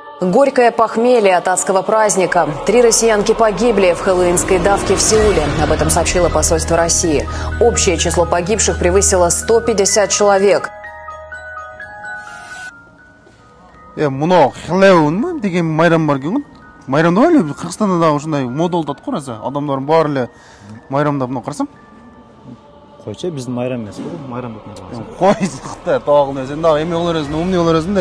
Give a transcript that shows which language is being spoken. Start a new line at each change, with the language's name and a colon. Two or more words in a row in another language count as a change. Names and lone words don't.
Russian: Горькое похмелье от адского праздника. 3 россиянки погибли в хэллоуинской давке в Сеуле. Об этом сообщило посольство России. Общее число погибших превысило 150 человек.
Kyrgyz: Мына хэллоуин деген майрам бар екен. Майрамда эле Кыргызстанда да ушундай мода болуп атат го азыр. Адамдардын баары эле майрамда мына карасам. Койчу биздин майрам эмес го, майрам деп атабыз. Кой сыкта тагын сен дагы эме болор өзүң, умний болор өзүң да.